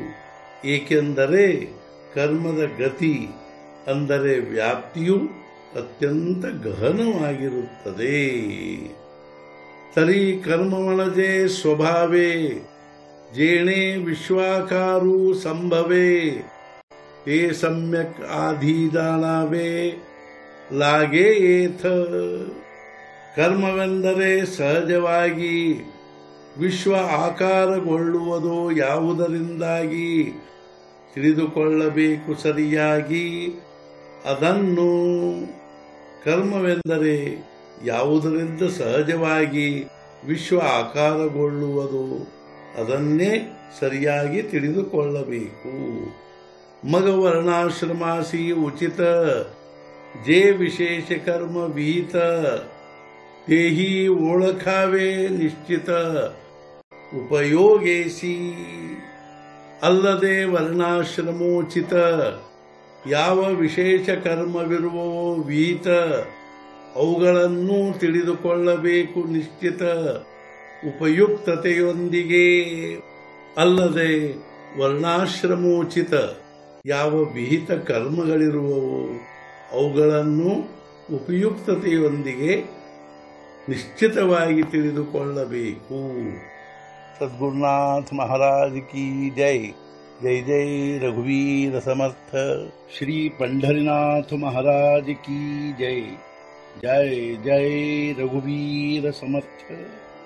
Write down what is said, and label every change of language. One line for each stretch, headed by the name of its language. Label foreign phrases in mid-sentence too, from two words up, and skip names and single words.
Kannada: ಏಕೆಂದರೆ ಕರ್ಮದ ಗತಿ ಅಂದರೆ ವ್ಯಾಪ್ತಿಯು ಅತ್ಯಂತ ಗಹನವಾಗಿರುತ್ತದೆ.
Marathi: तरी कर्म म्हणजे स्वभावे जेणे विश्वाकारु संभवे ते सम्यक आधी जाणावे लागे एथ.
Kannada: ಕರ್ಮವೆಂದರೆ ಸಹಜವಾಗಿ ವಿಶ್ವ ಆಕಾರಗೊಳ್ಳುವುದು ಯಾವುದರಿಂದಾಗಿ ತಿಳಿದುಕೊಳ್ಳಬೇಕು ಸರಿಯಾಗಿ ಅದನ್ನು. ಕರ್ಮವೆಂದರೆ ಯಾವುದರಿಂದ ಸಹಜವಾಗಿ ವಿಶ್ವ ಆಕಾರಗೊಳ್ಳುವುದು ಅದನ್ನೇ ಸರಿಯಾಗಿ ತಿಳಿದುಕೊಳ್ಳಬೇಕು.
Marathi: मग वर्णाश्रमासी उचित जे विशेष कर्म विहित तेही ओळखावे निश्चित.
Kannada: ಉಪಯೋಗಿಸಿ. ಅಲ್ಲದೆ ವರ್ಣಾಶ್ರಮೋಚಿತ ಯಾವ ವಿಶೇಷ ಕರ್ಮವಿರುವವೋ ವಿಹಿತ ಅವುಗಳನ್ನು ತಿಳಿದುಕೊಳ್ಳಬೇಕು ನಿಶ್ಚಿತ ಉಪಯುಕ್ತತೆಯೊಂದಿಗೆ. ಅಲ್ಲದೆ ವರ್ಣಾಶ್ರಮೋಚಿತ ಯಾವ ವಿಹಿತ ಕರ್ಮಗಳಿರುವವೋ ಅವುಗಳನ್ನು ಉಪಯುಕ್ತತೆಯೊಂದಿಗೆ ನಿಶ್ಚಿತವಾಗಿ ತಿಳಿದುಕೊಳ್ಳಬೇಕು.
Marathi: सद्गुरुनाथ महाराज की जय. जय जय रघुवीर समर्थ. श्री पंढरीनाथ महाराज की जय. जय जय रघुवीर समर्थ.